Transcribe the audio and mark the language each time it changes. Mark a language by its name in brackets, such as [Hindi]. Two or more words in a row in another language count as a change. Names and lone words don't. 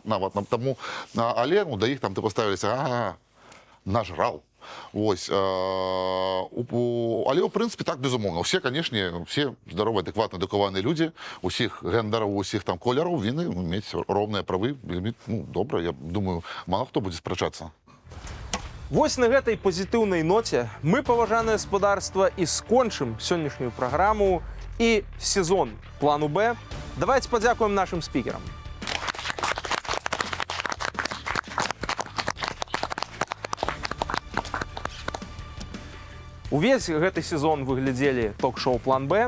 [Ukrainian] Тому, але, ну, до їх там ти поставилися, нажрав. Ось, але, в принципі, так, безумовно. Всі, звісно, всі здорові, адекватні, адуковані люди, усіх гендерів, усіх там кольорів, вони мають рівні прави, ну, добре, я думаю, мало хто буде сперечатися. [Belarusian] Вось на гэтай пазітыўнай ноце мы, паважанае гаспадарства, і скончым сённяшнюю праграму і сезон плану Б. Давайте падзякуем нашим спікерам. Увесь гэты сезон вы глядзелі ток-шоу «План Б».